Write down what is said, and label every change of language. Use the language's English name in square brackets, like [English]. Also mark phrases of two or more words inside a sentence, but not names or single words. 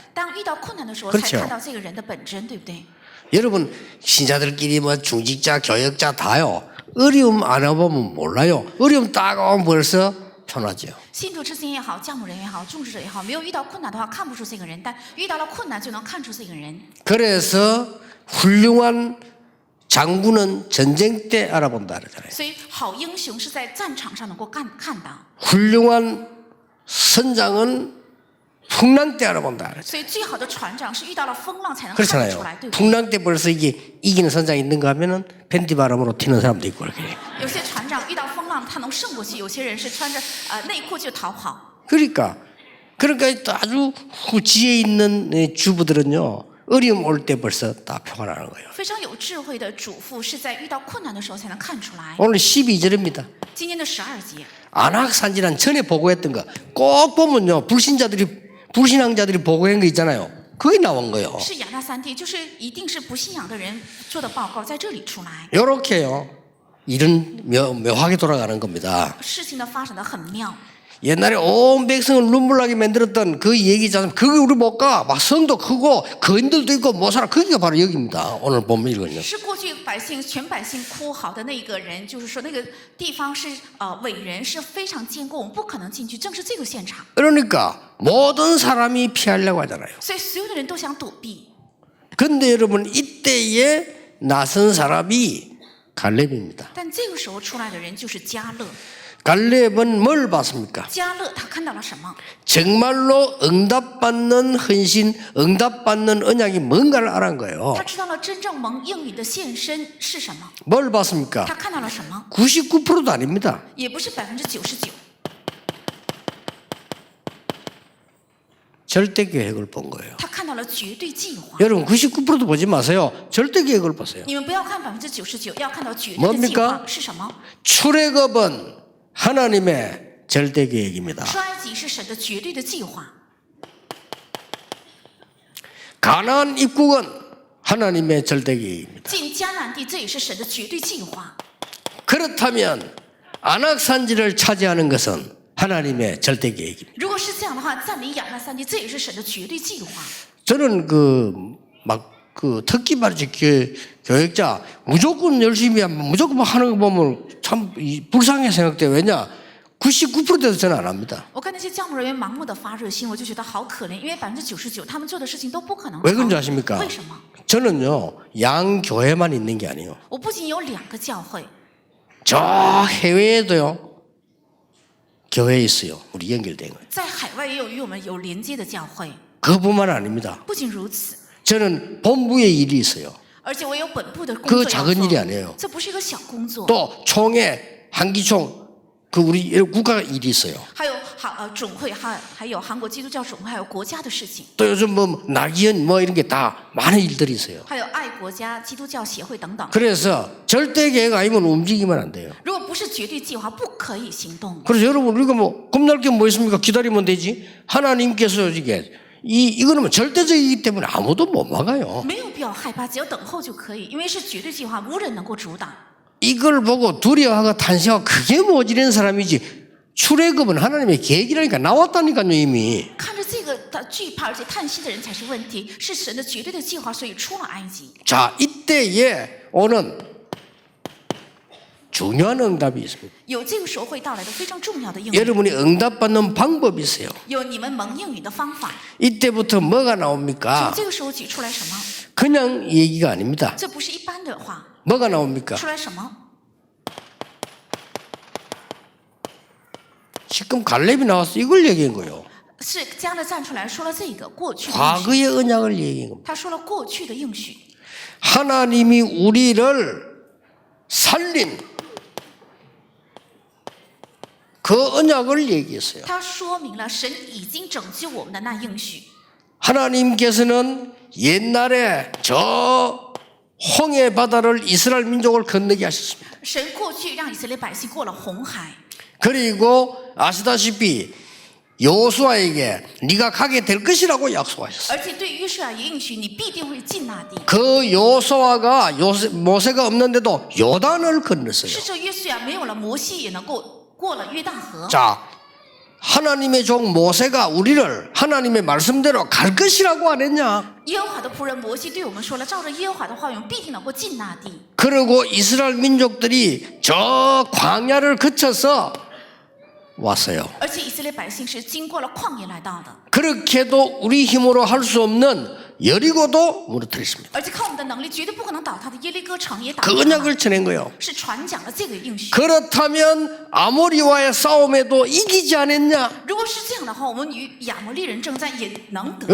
[Chinese] 当遇到困难的时候 [Korean] 그렇죠 [Chinese] 才看到这个人的本真，对不对？ [Korean] 여러분 신자들끼리 뭐 중직자, 교역자 다요. 어려움 안 와보면 몰라요. 어려움 딱 오면 벌써 편하죠. [Chinese] 信徒之间也好，教牧人也好，种植者也好，没有遇到困难的话，看不出这个人；但遇到了困难，就能看出这个人。 [Korean] 그래서 훌륭한 장군은 전쟁 때 알아본다 그러잖아요. [Chinese] 所以，好英雄是在战场上能够看到， [Korean] 훌륭한 선장은 풍랑 때 알아본다 그러잖아요. [Chinese] 所以最好的船长是遇到了风浪才能看得 [Korean] 그렇잖아요. [Chinese] 出来，对不对？ [Korean] 풍랑 때 벌써 이게 이기는 선장이 있는가 하면은 팬티 바람으로 튀는 사람도 있고 그렇게. [Chinese] 有些船长遇到风浪，他能胜过去；有些人是穿着内裤就逃跑。 [Korean] 그러니까 또 아주 지혜 있는 주부들은요 어려움 올 때 벌써 다 표가 나는 거예요. [Chinese] 非常有智慧的主妇是在遇到困难的时候才能看出来。 [Korean] 오늘 12절입니다. [Chinese] 今天的12节， [Korean] 안악산지란 전에 보고했던 거 꼭 보면요 불신앙자들이 보고한 거 있잖아요. 그게 나온 거예요. [Chinese] 是亚纳三地，就是一定是不信仰的人做的报告，在这里出来。 [Korean] 요렇게요. 이런 묘하게 돌아가는 겁니다. [Chinese] 事情的发展的很妙。 [Korean] 옛날에 온 백성을 눈물나게 만들었던 그 얘기잖아요. 그게 우리 못 가. 막 성도 크고 거인들도 있고 못 살아. 그게 바로 여기입니다. 오늘 보면 이거는요. [Chinese] 是过去全百姓哭嚎的那个人，就是说那个地方是伟人，是非常坚固，我们不可能进去。正是这个现场， [Korean] 그러니까 모든 사람이 피하려고 하잖아요. [Chinese] 所以所有的人都想躲避。 [Korean] 근데 여러분 이때에 나선 사람이 갈렙입니다. [Chinese] 但这个时候出来的人就是迦勒。 [Korean] 갈렙은 뭘 봤습니까? [Chinese] 迦勒他看到了什么？ [Korean] 정말로 응답받는 헌신, 응답받는 언약이 뭔가를 알아낸 거예요. [Chinese] 他知道了真正蒙应允的献身是什么。 [Korean] 뭘 봤습니까? [Chinese] 他看到了什么？ [Korean] 99%도 아닙니다. [Chinese] 也不是99%， [Korean] 절대 계획을 본 거예요. [Chinese] 他看到了绝对计划。 [Korean] 여러분 99%도 보지 마세요. 절대 계획을 보세요. [Chinese] 你们不要看99%，要看到绝对的计划是什么？ [Korean] 출애굽은 하나님의 절대 계획입니다. [Chinese] 出埃及是神的绝对的计划， [Korean] 가나안 입국은 하나님의 절대 계획입니다. [Chinese] 进迦南地这也是神的绝对计划。 [Korean] 그렇다면 안악산지를 차지하는 것은 하나님의 절대 계획입니다. [Chinese] 如果是这样的话，占领亚纳三地这也是神的绝对计划。 [Korean] 저는 특히 말이죠 교역자 무조건 열심히 하면 무조건 하는 거 보면 참 불쌍하게 생각돼요. 왜냐 99%대도 저는 안 합니다. [Chinese] 我看那些教牧人员盲目的发热心，我就觉得好可怜，因为99%他们做的事情都不可能。 [Korean] 왜 그런지 아십니까? [Chinese] 为什么？ [Korean] 저는요 양 교회만 있는 게 아니에요. [Chinese] 我不仅有2个教会， [Korean] 저 해외에도요 교회에 있어요. 우리 연결된 거예요. [Chinese] 在海外也有与我们有连接的教会。 [Korean] 그뿐만 아닙니다. [Chinese] 不仅如此， [Korean] 저는 본부에 일이 있어요. [Chinese] 而且我有本部的工 [Korean] 그 [Chinese] 作要 [Korean] 작은 일이 [Chinese] 做， [Korean] 아니에요. [Chinese] 这不是一个小工作。 [Korean] 또 총회, 한기총, 그 우리 국가 일이 있어요. [Chinese] 还有总会，还有韩国基督教总会，还有国家的事情， [Korean] 또 요즘 뭐 낙이연 뭐 이런 게 다 많은 일들이 있어요. [Chinese] 还有爱国家基督教协会等等。 [Korean] 그래서 절대 계획 아니면 움직이면 안 돼요. [Chinese] 如果不是绝对计划，不可以行动。 [Korean] 그래서 여러분 우리가 뭐 겁날 게 뭐 있습니까? 기다리면 되지. 하나님께서 이게 이거는 뭐 절대적이기 때문에 아무도 못 막아요. [Chinese] 没有必要害怕，只要等候就可以，因为是绝对计划，无人能够阻挡。 [Korean] 이걸 보고 두려워하고 탄식하고 그게 모질한 사람이지. 출애굽은 하나님의 계획이라니까 나왔다니까요 이미. [Chinese] 看着这个的惧怕而且叹息的人才是问题，是神的绝对的计划，所以出了埃及。 [Korean] 자 이때에 오는 중요한 응답이 있습니다. [Chinese] 有这个时候会到来的非常重要的应允， [Korean] 여러분이 응답받는 방법이 있어요. [Chinese] 有你们蒙应允的方法。 [Korean] 이때부터 뭐가 [Chinese] 从 [Korean] 나옵니까? [Chinese] 这个时候举出来什么？ [Korean] 그냥 얘기가 아닙니다. [Chinese] 这不是一般的话， [Korean] 뭐가 나옵니까? [Chinese] 出来什么？ [Korean] 지금 갈렙이 나와서 이걸 얘기한 거예요. [Chinese] 是加勒站出来说了这个过去的应许， [Korean] 과거의 언약을 얘기한 겁니다. [Chinese] 他说了过去的应许， [Korean] 하나님이 우리를 살린 그 언약을 얘기했어요. [Chinese] 他说明了神已经拯救我们的那应许。 [Korean] 하나님께서는 옛날에 저 홍해 바다를 이스라엘 민족을 건너게 하셨습니다. [Chinese] 神过去让以色列百姓过了红海， [Korean] 그리고 아시다시피 여호수아에게 네가 가게 될 것이라고 약속하셨어요. [Chinese] 而且对约书亚也应许你必定会进那地。 [Korean] 그 여호수아가 모세가 없는데도 요단을 건넜어요. [Chinese] 是这约书亚没有了摩西也能够过了约旦河。 [Korean] 자, 하나님의 종 모세가 우리를 하나님의 말씀대로 갈 것이라고 안 했냐? [Chinese] 耶和华的仆人摩西对我们说了，照着耶和华的话语，我们必定能够进那地。 [Korean] 그리고 이스라엘 민족들이 저 광야를 거쳐서 왔어요. [Chinese] 而且以色列百姓是经过了旷野来到的， [Korean] 그렇게도 우리 힘으로 할 수 없는 여리고도 무너뜨렸습니다. [Chinese] 而且靠我们的能力绝对不可能倒塌的耶利哥城也倒 [Korean] 그 [Chinese] 塌了， [Korean] 언약을 전한 거예요. [Chinese] 是传讲了这个应许。 [Korean] 그렇다면 아모리와의 싸움에도 이기지 않았냐? [Chinese] 如果是这样的话，我们与亚摩利人征战也能得